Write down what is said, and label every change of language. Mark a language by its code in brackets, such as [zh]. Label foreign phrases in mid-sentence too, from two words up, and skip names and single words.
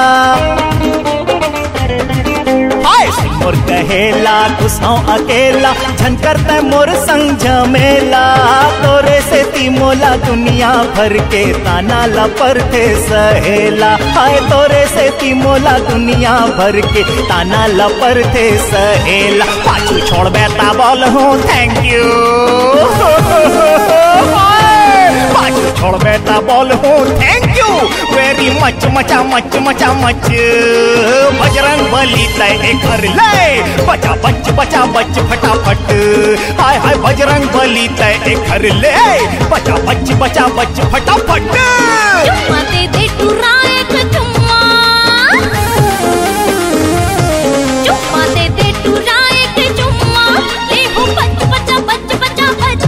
[hne] मोर कहेला तू सौ अकेला झन करता मोर संग झमेला। तोरे से ती मोला दुनिया भर के ताना लपर थे सहेला। हाय तोरे से ती मोला दुनिया भर के ताना लपर थे सहेला। पाछू छोड़ बेटा बोल हूँ [en] thank you. [hne] पाछू छोड़ बेटा बोल हूँ [en] thank you very much [hne] मचा मच मचा मच। बजरंग बली तय कर ले बचा बच फटाफट। हाय हाय बजरंग बली तय कर ले बचा बच फटाफट। चुम्मा दे दे टुरा एक चुम्मा, चुम्मा दे दे टुरा एक चुम्मा, ले हो बच बचा बच।